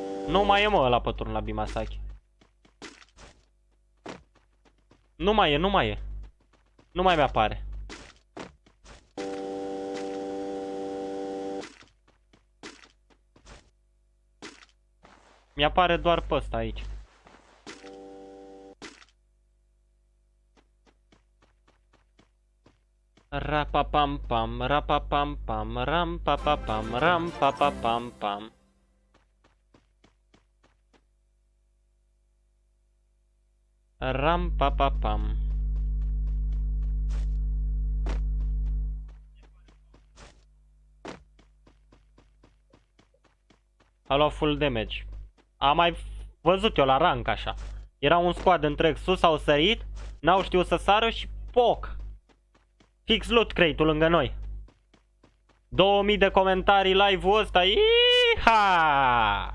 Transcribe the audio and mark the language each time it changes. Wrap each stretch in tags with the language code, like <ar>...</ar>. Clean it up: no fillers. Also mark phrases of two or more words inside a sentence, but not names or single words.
<ro>Nu mai e, mă, ăla pe turn la Bimasaki. Nu mai e, nu mai e. Nu mai mi-apare. Mi-apare doar pe ăsta aici. Rapapam-pam, rapapam-pam, ram-papapam, ram-papapam-pam. Ram-papapam. A luat</ro> <en>full damage.</en> <ro>Am mai văzut eu la rank așa. Era un squad întreg sus, au sărit, n-au știut să sară și poc. Fix</ro> <en>loot crate-</en> <ro>ul lângă noi. 2000 de comentarii live-ul ăsta. Iha!</ro>